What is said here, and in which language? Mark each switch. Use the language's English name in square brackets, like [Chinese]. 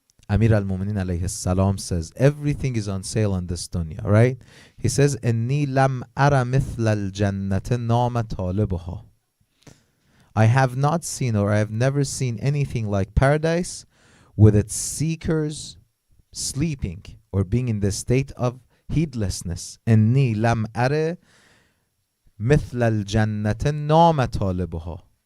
[English] Amir al-Mu'minin alayhi salam says, everything is on sale on this dunya, right? He says, [Arabic] إِنِّي لَمْ أَرَ مِثْلَ الْجَنَّةِ نَامَ طَالِبُهَا. [English] I have not seen, or I have never seen anything like paradise with its seekers sleeping or being in the state of heedlessness. [Arabic] إِنِّي لَمْ أَرَ مِثْلَ الْجَنَّةِ نَامَ طَالِبُهَا.